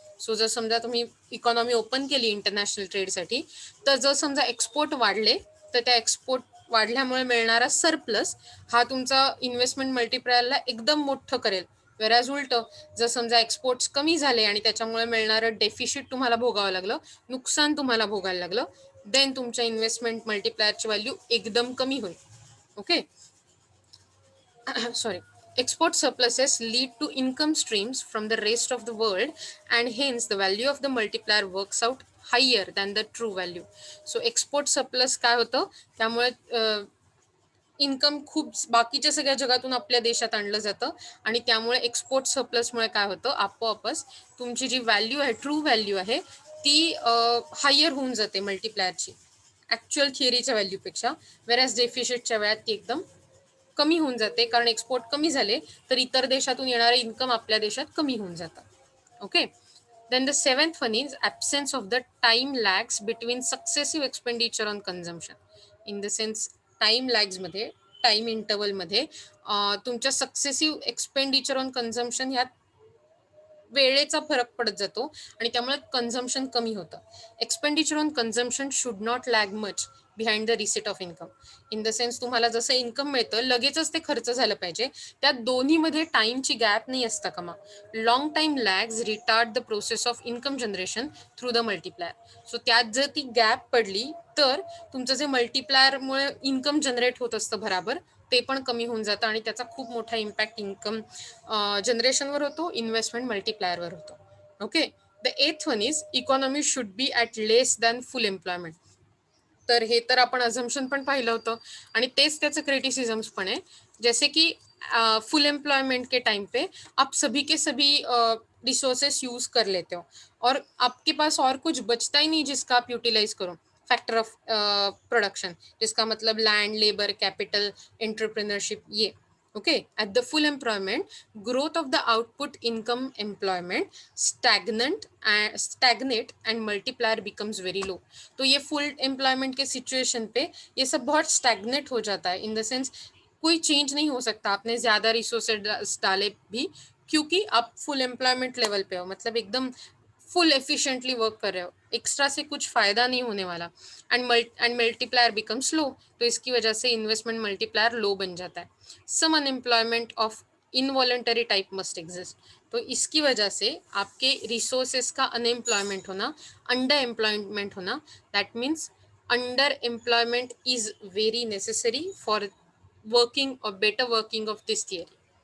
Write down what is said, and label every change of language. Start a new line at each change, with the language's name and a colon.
Marathi: So जर समजा तुम्ही इकॉनॉमी ओपन केली इंटरनॅशनल ट्रेडसाठी, तर जर समजा एक्सपोर्ट वाढले तर त्या एक्सपोर्ट वाढल्यामुळे मिळणारा सरप्लस हा तुमचा इन्व्हेस्टमेंट मल्टीप्लायरला एकदम मोठं करेल. वेराज उलट, जर समजा एक्सपोर्ट्स कमी झाले आणि त्याच्यामुळे मिळणारं डेफिशिट तुम्हाला भोगावं लागलं, नुकसान तुम्हाला भोगायला लागलं, देन तुमच्या इन्व्हेस्टमेंट मल्टीप्लायरची व्हॅल्यू एकदम कमी होईल.
English: Okay, sorry, export surpluses lead to income streams from the rest of the world and hence the value of the multiplier works out higher than the true value. So export surplus
Marathi: काय होतं, त्यामुळे income खूप बाकीच्या सगळ्या जगातून आपल्या देशात आणलं जातं आणि त्यामुळे एक्सपोर्ट सरप्लसमुळे काय होतं, आपोआपच तुमची जी व्हॅल्यू आहे, ट्रू व्हॅल्यू आहे, ती हायर होऊन जाते मल्टीप्लायरची ॲक्च्युअल थिअरीच्या व्हॅल्यूपेक्षा. वेरॅज डेफिशिटच्या वेळात ती एकदम कमी होऊन जाते, कारण एक्सपोर्ट कमी झाले तर इतर देशातून येणारं इन्कम आपल्या देशात कमी होऊन जातं.
English: Okay, then the seventh one is absence of the time lags between successive expenditure on consumption. In the sense,
Marathi: time लॅग्समध्ये, time इंटरवलमध्ये तुमच्या सक्सेसिव्ह एक्सपेंडिचर ऑन कन्झम्पशन ह्यात वेळेचा फरक पडत जातो आणि त्यामुळे कन्झम्पशन कमी होतं.
English: Expenditure on consumption should not lag much behind the receipt of income. In the sense,
Marathi: तुम्हाला जसं इन्कम मिळतं लगेचच ते खर्च झालं पाहिजे, त्यात दोन्हीमध्ये टाईमची गॅप नाही असता कामा.
English: Long time lags retard the process of income generation through the multiplier.
Marathi: So त्यात जर ती गॅप पडली तर तुमचं जे मल्टीप्लायरमुळे इन्कम जनरेट होत असतं बराबर, ते पण कमी होऊन जातं आणि त्याचा खूप मोठा इम्पॅक्ट इन्कम जनरेशनवर होतो, इन्व्हेस्टमेंट मल्टीप्लायरवर होतो.
English: Okay, the eighth one is economy should be at less than full employment.
Marathi: तर हे तर आपण अझम्पशन पण पाहिलं होतं आणि तेच त्याचं क्रिटिसिझम्स पण आहे.
Hindi: जैसे की फुल एम्प्लॉयमेंट के टाइम पे आप सभी के सभी रिसोर्सेस यूज कर लेते हो और आपके पास और कुछ बचता ही नहीं जिसका आप यूटिलाइज करो. फैक्टर ऑफ प्रोडक्शन, जिसका मतलब लैंड, लेबर, कैपिटल, एंटरप्रेन्योरशिप, ये.
English: Okay, at the full employment, growth of the output income employment stagnate and multiplier becomes very low.
Hindi: तो ये
English: full employment
Hindi: के situation पे ये सब बहुत stagnate हो जाता है,
English: in the sense
Hindi: कोई चेंज नहीं हो सकता आपने ज्यादा रिसोर्सेज डाले भी, क्योंकि आप फुल एम्प्लॉयमेंट लेवल पे हो, मतलब एकदम फुल एफिशिएंटली वर्क कर रहे हो, एक्स्ट्रा से कुछ फायदा नहीं होने वाला।
English: and multiplier becomes low,
Hindi: तो इसकी वजह से इन्वेस्टमेंट मल्टीप्लायर लो बन जाता है।
English: some unemployment of involuntary type must exist,
Hindi: तो इसकी वजह से आपके रिसोर्सेस का अनएम्प्लॉयमेंट होना, अंडर एम्प्लॉयमेंट होना,
English: That means under employment is very necessary for working और better working of this theory.